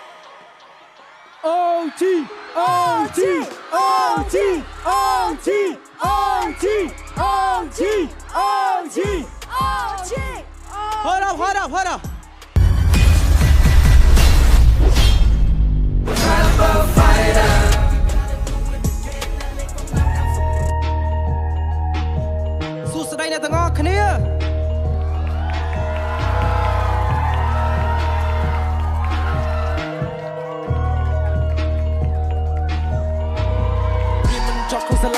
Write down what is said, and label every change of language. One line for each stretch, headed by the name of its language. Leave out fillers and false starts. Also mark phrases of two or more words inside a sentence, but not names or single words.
English: OG! OG! OG! OG! OG OG OG OG Hold up hold up hold up Caliber fighter
Khmer: សួស្តីអ្នកទាំងអស់គ្នាចប់ក្នុងសា